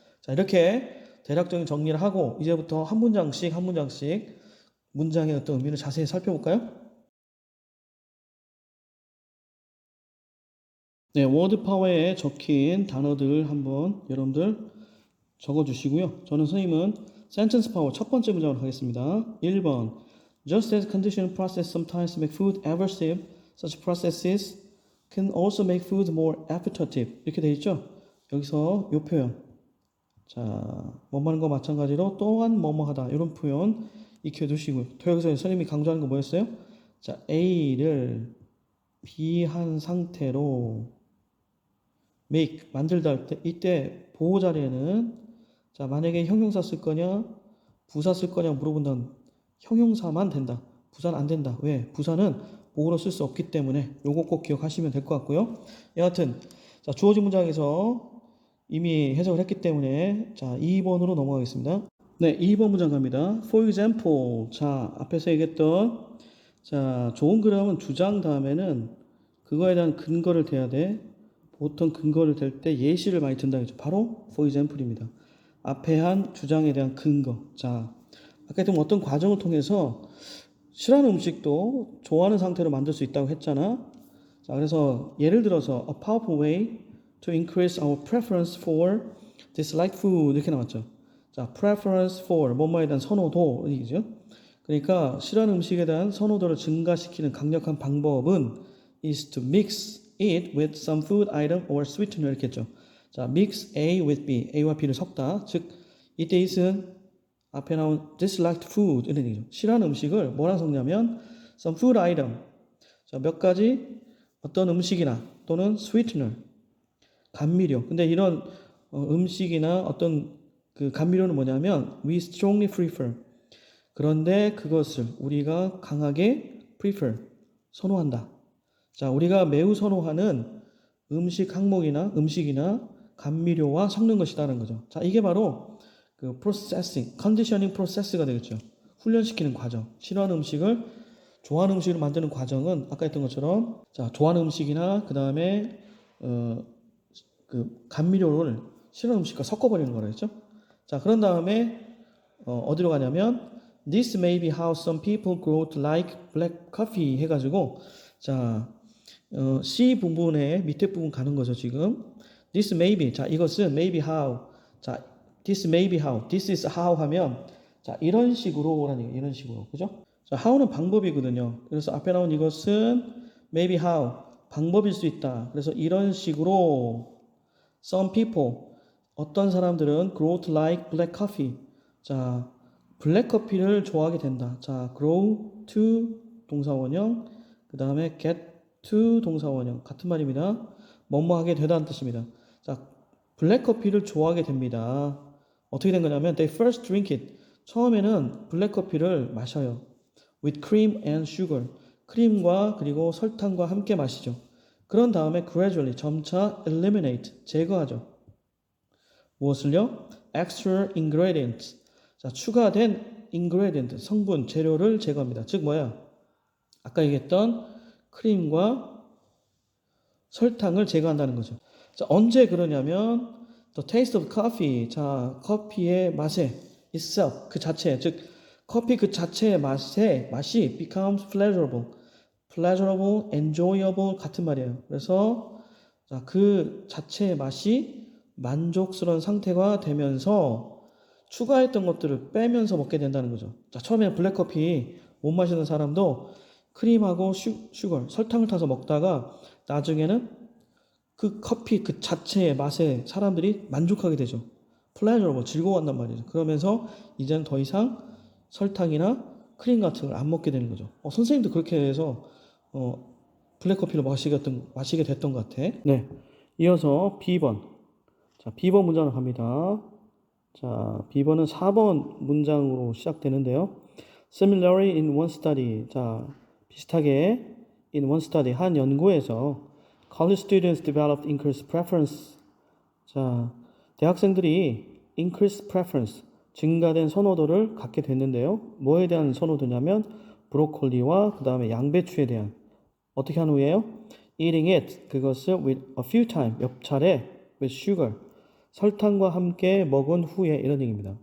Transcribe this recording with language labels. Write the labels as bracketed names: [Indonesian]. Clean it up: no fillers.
[Korean] 자, 이렇게 대략적인 정리를 하고 이제부터 한 문장씩 한 문장씩 문장의 어떤 의미를 자세히 살펴볼까요? 네, 워드 파워에 적힌 단어들 한번 여러분들 적어 주시고요. 저는 선생님은 센텐스 파워 첫 번째 문장으로 가겠습니다. [English] 1번 Just as conditioned process sometimes make food aversive, such processes can also make food more appetitive. [Korean] 이렇게 되어 있죠? 여기서 이 표현. 자, 뭐뭐 하는 거 마찬가지로 또한 뭐뭐 하다. 이런 표현 익혀 두시고요. 여기서 선생님이 강조하는 거 뭐였어요? 자, A를 B한 상태로 make 만들다 할 때 이때 보호 자리에는 자 만약에 형용사 쓸 거냐 부사 쓸 거냐 물어본다면 형용사만 된다. 부사는 안 된다. 왜? 부사는 보호로 쓸 수 없기 때문에 요거 꼭 기억하시면 될 것 같고요. 여하튼 자 주어진 문장에서 이미 해석을 했기 때문에 자 2번으로 넘어가겠습니다. 네, 2번 문장 갑니다. [English] For example [Korean] 자 앞에서 얘기했던 자 좋은 그림은 주장 다음에는 그거에 대한 근거를 대야 돼. 보통 근거를 댈 때 예시를 많이 든다 했죠. 바로 for example입니다. 앞에 한 주장에 대한 근거. 자, 아까 했던 어떤 과정을 통해서 싫어하는 음식도 좋아하는 상태로 만들 수 있다고 했잖아. 자, 그래서 예를 들어서 [English] a powerful way to increase our preference for disliked food [Korean] 이렇게 나왔죠. 자, [English] preference for [Korean] 뭐뭐에 대한 선호도 이죠. 그러니까 싫어하는 음식에 대한 선호도를 증가시키는 강력한 방법은 [English] is to mix it with some food item or sweetener [Korean] 이렇게 했죠. 자, mix A with B, A와 B를 섞다. 즉, 이때 it은 앞에 나온 disliked food 이런 얘기죠. 싫어하는 음식을 뭐랑 섞냐면 some food item. 자, 몇 가지 어떤 음식이나 또는 sweetener, 감미료. 근데 이런 음식이나 어떤 그 감미료는 뭐냐면 [English] we strongly prefer. [Korean] 그런데 그것을 우리가 강하게 prefer, 선호한다. 자, 우리가 매우 선호하는 음식 항목이나 음식이나 감미료와 섞는 것이다라는 거죠. 자, 이게 바로 그 processing, conditioning process가 되겠죠. 훈련시키는 과정. 싫어하는 음식을 좋아하는 음식으로 만드는 과정은 아까 했던 것처럼 자, 좋아하는 음식이나 그다음에 그 감미료를 싫어하는 음식과 섞어버리는 거라 했죠. 자, 그런 다음에 어디로 가냐면 [English] This may be how some people grow to like black coffee [Korean] 해가지고 자 C 부분에 밑에 부분 가는 거죠 지금. [English] This may be [Korean] 자 이것은 maybe how 자 [English] this may be how this is how [Korean] 하면 자 이런 식으로라는 얘기 이런 식으로 그죠? 자 how는 방법이거든요. 그래서 앞에 나온 이것은 [English] maybe how [Korean] 방법일 수 있다. 그래서 이런 식으로 [English] some people 어떤 사람들은 grow to like black coffee [Korean] 자 블랙커피를 좋아하게 된다. 자, grow to 동사원형, 그 다음에 get to 동사원형 같은 말입니다. 뭐뭐 하게 되다는 뜻입니다. 자, 블랙커피를 좋아하게 됩니다. 어떻게 된 거냐면 [English] they first drink it. [Korean] 처음에는 블랙커피를 마셔요. [English] with cream and sugar. [Korean] 크림과 그리고 설탕과 함께 마시죠. 그런 다음에 gradually 점차 eliminate 제거하죠. 무엇을요? [English] extra ingredients. [Korean] 자, 추가된 ingredient, 성분, 재료를 제거합니다. 즉 뭐야? 아까 얘기했던 크림과 설탕을 제거한다는 거죠. 자, 언제 그러냐면 [English] the taste of coffee. [Korean] 자, 커피의 맛에 itself 그 자체, 즉 커피 그 자체의 맛이 [English] becomes pleasurable. [Korean] pleasurable, enjoyable 같은 말이에요. 그래서 자, 그 자체의 맛이 만족스러운 상태가 되면서 추가했던 것들을 빼면서 먹게 된다는 거죠. 자, 처음에 블랙커피 못 마시는 사람도 크림하고 슈거, 설탕을 타서 먹다가 나중에는 그 커피 그 자체의 맛에 사람들이 만족하게 되죠. pleasurable, 즐거워한단 말이죠. 그러면서 이제는 더 이상 설탕이나 크림 같은 걸 안 먹게 되는 거죠. 선생님도 그렇게 해서 블랙커피를 마시게 됐던 것 같아. 네. 이어서 B번. 자, B번 문장을 갑니다. 자, B번은 4번 문장으로 시작되는데요. [English] Similarly in one study. [Korean] 자, 비슷하게 [English] in one study [Korean] 한 연구에서 [English] college students developed increased preference. [Korean] 자, 대학생들이 [English] increased preference, [Korean] 증가된 선호도를 갖게 됐는데요. 뭐에 대한 선호도냐면 브로콜리와 그 다음에 양배추에 대한. 어떻게 한 후에요? [English] Eating it, [Korean] 그것을 [English] with a few times, [Korean] 몇 차례 [English] with sugar, [Korean] 설탕과 함께 먹은 후에 이런 얘기입니다.